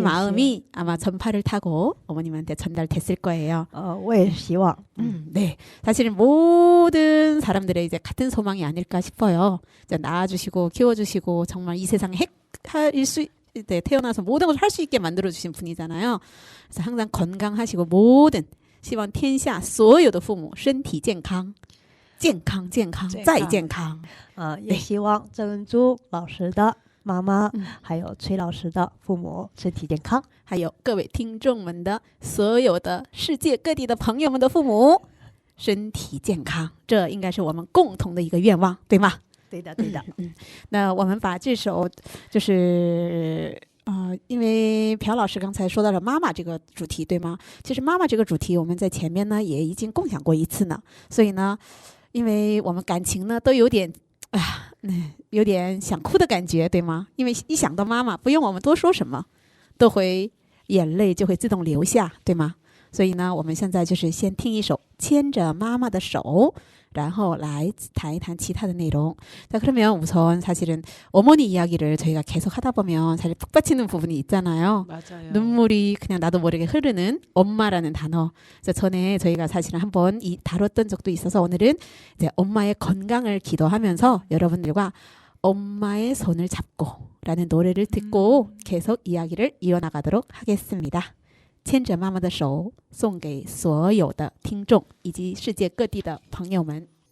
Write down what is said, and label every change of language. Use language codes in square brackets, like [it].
[ko] 마음이 아마 전파를 타고 어머님한테 전달됐을 거예요. [zh] 我也希望。 [ko] 네, 사실은 모든 사람들의 이제 같은 소망이 아닐까 싶어요. 이제 낳아주시고 키워주시고 정말 이 세상에 핵일 수 네, 태어나서 모든 것을 할 수 있게 만들어주신 분이잖아요. 그래서 항상 건강하시고 모든 [zh] 希望天下所有的父母身体健康，健康健康再健康。也希望郑恩珠老师的妈妈，还有崔老师的父母身体健康，还有各位听众们的所有的世界各地的朋友们的父母身体健康，这应该是我们共同的一个愿望，对吗？对的对的。那我们把这首就是因为朴老师刚才说到了妈妈这个主题，对吗？其实妈妈这个主题我们在前面呢也已经共享过一次呢，所以呢，因为我们感情呢都有点有点想哭的感觉，对吗？因为一想到妈妈，不用我们多说什么，都会眼泪就会自动流下，对吗？所以呢，我们现在就是先听一首《牵着妈妈的手》，然后来谈一谈其他的内容。 [ko] 자, 그러면 우선 사실은 어머니 이야기를 저희가 계속 하다 보면 사실 푹 받치는 부분이 있잖아요. 맞아요. 눈물이 그냥 나도 모르게 흐르는 엄마라는 단어. 그래서 전에 저희가 사실은 한번 다뤘던 적도 있어서 오늘은 이제 엄마의 건강을 기도하면서 여러분들과 엄마의 손을 잡고 라는 노래를 듣고 계속 이야기를 이어나가도록 하겠습니다. [zh] 牵着妈妈的手送给所有的听众以及世界各地的朋友们。